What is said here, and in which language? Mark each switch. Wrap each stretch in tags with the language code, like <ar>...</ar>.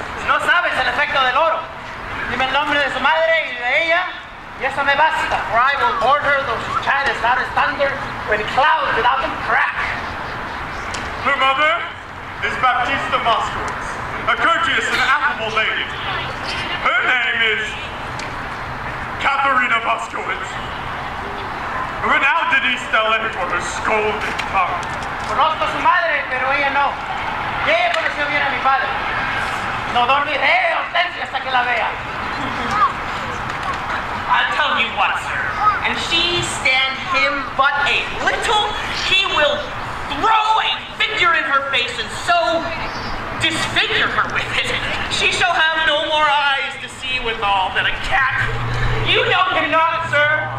<es>No sabes el efecto del oro. Dime el nombre de su madre y de ella, y eso me basta.</es> <en>For I will board her though she chant as loud as thunder when clouds without them crack. Her mother? is Baptista Moskowitz, a courteous and affable lady. Her name is Katharina Moskowitz, renowned in East LA for her scolding tongue.</en> <es>Conozco a su madre, pero ella no. Y ella conoció bien a mi padre. No dormiré, Hortensia, hasta que la vea.</es> <en>I'll tell you what, sir. And she stand him but a little, he will throw a figure in her face and so disfigure her with it. She shall have no more eyes to see withal than a cat. You know him not, sir.</en>